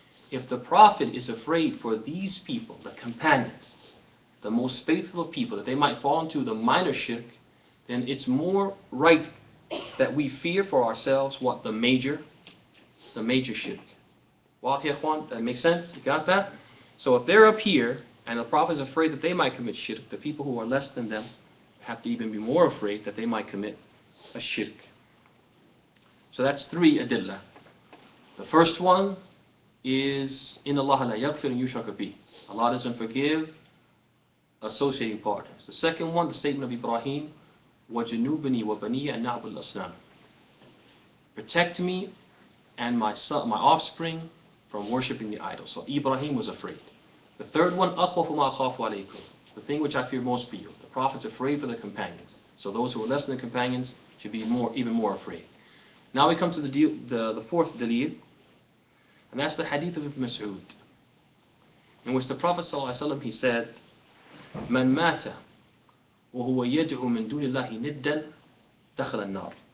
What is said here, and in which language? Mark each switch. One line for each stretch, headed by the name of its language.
English: If the Prophet is afraid for these people, the companions, the most faithful of people, that they might fall into the minor shirk, then it's more right that we fear for ourselves what? The major shirk. Wadah ya ikhwan? That makes sense? You got that? So if they're up here, and the Prophet is afraid that they might commit shirk, the people who are less than them have to even be more afraid that they might commit a shirk. So that's 3 adillah. The first one is,
Arabic: إِنَّ اللَّهَ لَا يَغْفِرُ أَن يُشْرَكَ بِهِ.
English: Allah doesn't forgive associating partners. The second one, the statement of Ibrahim,
Arabic: وَجُنُوبَنِي وَبَنِيَ أَن نَعْبُدَ الْأَصْنَامِ.
English: Protect me and my son, my offspring from worshipping the idols. So Ibrahim was afraid. The third one,
Arabic: أَخْوَفُ مَا أَخَافُ عَلَيْكُمْ.
English: The thing which I fear most for you. The Prophet's afraid for the companions. So those who are less than the companions should be even more afraid. Now we come to the fourth dalil, and that's the hadith of Ibn Mas'ud, in which the Prophet ﷺ, he said,
Arabic: مَنْ مَاتَ وَهُوَ يَدْعُ مِنْ دُونِ اللَّهِ نِدًّا دَخَلَ النَّارِ.